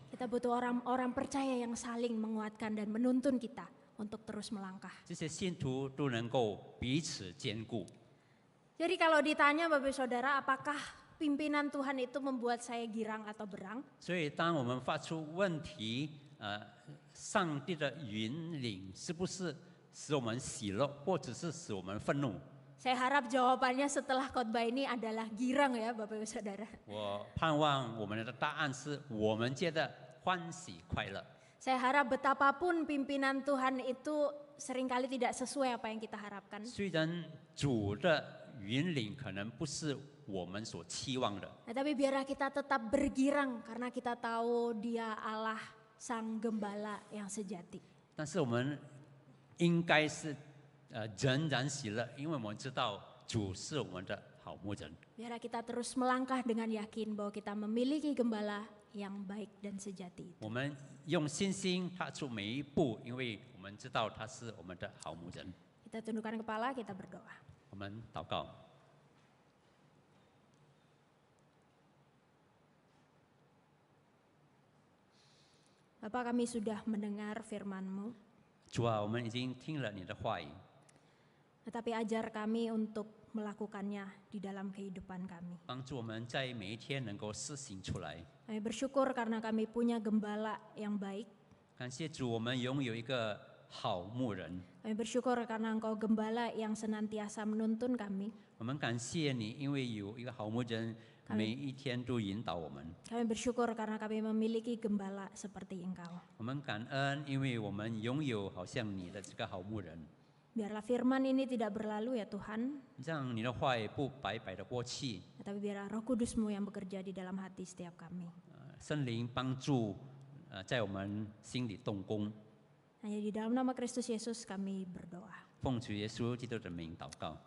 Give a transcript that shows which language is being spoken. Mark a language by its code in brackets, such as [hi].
[id] Kita butuh orang-orang percaya yang saling menguatkan dan menuntun kita untuk terus melangkah. [zh] 这些信徒都能够彼此兼顾。 [id] Jadi kalau ditanya Bapak Saudara, apakah pimpinan Tuhan itu membuat saya girang atau berang? [zh] 所以当我们发出问题，上帝的引领是不是使我们喜乐，或者是使我们愤怒？ [id] Saya harap jawabannya setelah khotbah ini adalah girang ya Bapak Ibu Saudara. [zh] 我盼望我们的答案是我们觉得欢喜快乐。 [id] Saya harap betapapun pimpinan Tuhan itu seringkali tidak sesuai apa yang kita harapkan. [zh] 虽然主的引领可能不是我们所期望的， [id] Nah, tapi biarlah kita tetap bergirang karena kita tahu Dia Allah Sang Gembala yang sejati. [zh] 但是我们应该是仍然喜乐，因为我们知道主是我们的好牧人。 [id] Biarlah kita terus melangkah dengan yakin bahwa kita memiliki Gembala yang baik dan sejati itu. [zh] 我们用信心踏出每一步，因为我们知道他是我们的好牧人。 [id] Kita tundukkan kepala, kita berdoa. [zh] 我们祷告， [id] Bapa, kami sudah mendengar firman-Mu, [zh] 主啊，我们已经听了你的话语， [id] tetapi ajar kami untuk melakukannya di dalam kehidupan kami. [zh] 帮助我们在每一天能够施行出来。 [id] Kami bersyukur karena kami punya gembala yang baik. [zh] 感谢主，我们拥有一个好牧人。 [id] Kami bersyukur karena Engkau gembala yang senantiasa menuntun kami. [zh] 我们感谢你，因为有一个好牧人，每一天都引导我们。 [id] Kami bersyukur karena kami memiliki gembala seperti Engkau. [zh] 我们感恩，因为我们拥有好像你的这个好牧人。 [id] Biarlah firman ini tidak berlalu ya Tuhan, [zh] 让你的话语不白白的过去， [id] tetapi biarlah Roh Kudus-Mu yang bekerja di dalam hati setiap kami. [zh] 圣灵帮助在我们心里动工。 [id] Hanya di dalam nama Kristus Yesus kami berdoa. [zh] 奉主耶稣基督的名祷告，